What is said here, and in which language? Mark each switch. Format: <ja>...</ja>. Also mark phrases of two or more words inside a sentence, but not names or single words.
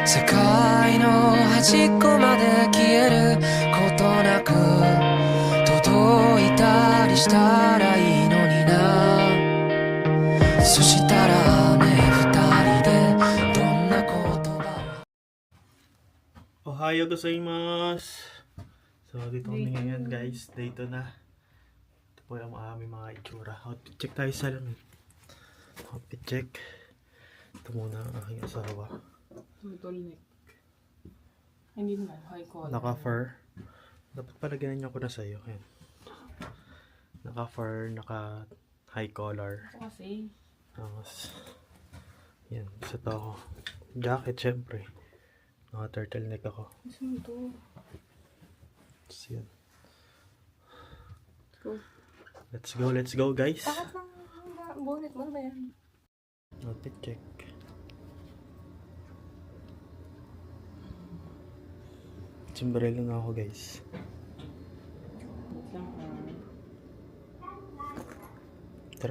<ja>界の端っこまで消えることなく届いたりしたらいいのにな。そしたらね、二人でどんな言葉を。</ja> <tl>おはようございます。So, dito kami ngayon guys. Dito na. Ito po yung aming mga itsura.</tl> <en>Outfit check</en> <tl>tayo sa lamin.</tl> <en>Outfit check.</en> <tl>Ito muna ang aking asawa. Turtleneck. Hindi naman, high collar. Naka-fur. Dapat pala ganyan ko na sa'yo. Ayan. Naka-fur, naka-high collar. Ako kasi. Tapos, yan. Isa to ako. Jacket, syempre. Naka-turtleneck ako. Gusto mo ito? Tapos yan. Go.</tl> <en>Let's go guys.</en> <tl>Bakit lang bonnet mo ba yan?</tl> <en>Outfit check.</en> <tl>Sombrero na ako guys. Tara.</tl>